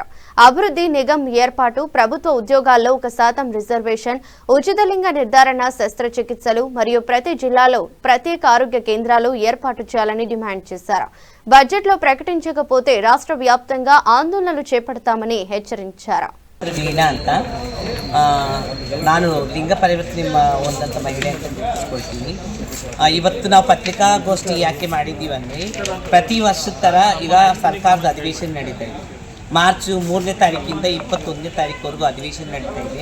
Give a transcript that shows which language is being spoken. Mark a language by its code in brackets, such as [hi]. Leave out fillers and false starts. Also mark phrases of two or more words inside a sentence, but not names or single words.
[te] అభివృద్ధి నిగమ్ ఏర్పాటు, ప్రభుత్వ ఉద్యోగాల్లో 1% రిజర్వేషన్, ఉచిత లింగ నిర్ధారణ శస్త్రచికిత్సలు మరియు ప్రతి జిల్లాలో ప్రత్యేక ఆరోగ్య కేంద్రాలు ఏర్పాటు చేయాలని డిమాండ్ చేశారు. బడ్జెట్లో ప్రకటించకపోతే రాష్ట్ర వ్యాప్తంగా ಆಂದೋಲನలు చేపడతామని హెచ్చరించారు. [kn] ಅಂತ ನಾನು ಲಿಂಗ ಪರಿವರ್ತನೆ ಒಂದಂತ ಮಹಿಳೆ ಅಂತ ಗುರುತಿಸ್ಕೊಳ್ತೀನಿ. ಇವತ್ತು ನಾವು ಪತ್ರಿಕಾಗೋಷ್ಠಿ ಯಾಕೆ ಮಾಡಿದ್ದೀವಿ ಅಂದರೆ ಪ್ರತಿ ವರ್ಷದ ಥರ ಈಗ ಸರ್ಕಾರದ ಅಧಿವೇಶನ ನಡೀತಾ ಇದೆ. ಮಾರ್ಚ್ 3ನೇ ತಾರೀಕಿಂದ 21ನೇ ತಾರೀಕುವರೆಗೂ ಅಧಿವೇಶನ ನಡೀತಾ ಇದೆ.